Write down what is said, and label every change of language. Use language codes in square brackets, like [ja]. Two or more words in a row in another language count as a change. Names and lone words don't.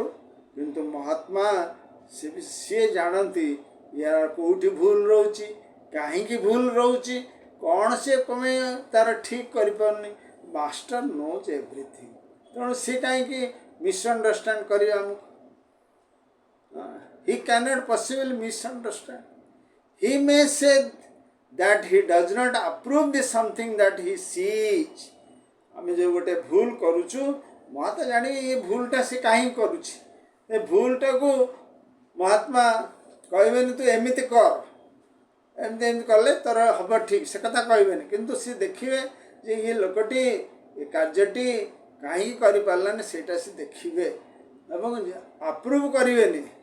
[or] କିନ୍ତୁ ମହାତ୍ମା ସିଏ ଜାଣନ୍ତି ୟାର କେଉଁଠି ଭୁଲ ରହୁଛି, କାହିଁକି ଭୁଲ ରହୁଛି, କ'ଣ ସିଏ କମେ ତାର ଠିକ୍ କରିପାରୁନି। [en] Master knows everything. [or] ତେଣୁ ସିଏ କାହିଁକି ମିସ୍ଅଣ୍ଡରଷ୍ଟାଣ୍ଡ କରିବେ ଆମକୁ? [en] He cannot possibly misunderstand. He may say that he does not approve the something that he sees। [or] ଆମେ ଯେଉଁ ଗୋଟେ ଭୁଲ କରୁଛୁ, ମହାତ୍ମା ଜାଣି ଏ ଭୁଲଟା ସେ କାହିଁକି କରୁଛି, ଏ ଭୁଲଟାକୁ ମହାତ୍ମା କହିବେନି ତୁ ଏମିତି କର, ଏମିତି ଏମିତି କଲେ ତୋର ହେବ ଠିକ୍, ସେ କଥା କହିବେନି। କିନ୍ତୁ ସେ ଦେଖିବେ ଯେ ଇଏ ଲୋକଟି ଏ କାର୍ଯ୍ୟଟି କାହିଁକି କରିପାରିଲାନି ସେଇଟା ସେ ଦେଖିବେ ଏବଂ ଆପ୍ରୁଭ୍ କରିବେନି।